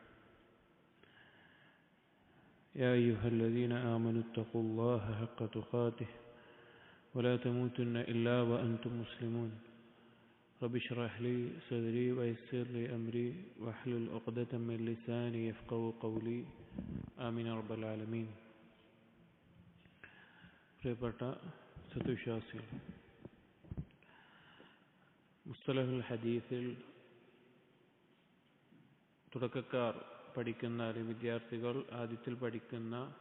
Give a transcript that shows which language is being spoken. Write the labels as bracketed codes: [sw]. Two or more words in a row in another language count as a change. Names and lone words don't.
[ar] يا أيها الذين آمنوا اتقوا الله حق تقاته ولا تموتن إلا وأنتم مسلمون. رب اشرح لي صدري ويسر لي أمري واحلل عقدة من لساني يفقهوا قولي. آمين رب العالمين. [ml] പ്രിയപ്പെട്ട സത്യവിശ്വാസികൾ, മുസ്തലഹുൽ ഹദീസിൽ തുടക്കക്കാർ പഠിക്കുന്ന അല്ലെങ്കിൽ വിദ്യാർത്ഥികൾ ആദ്യത്തിൽ പഠിക്കുന്ന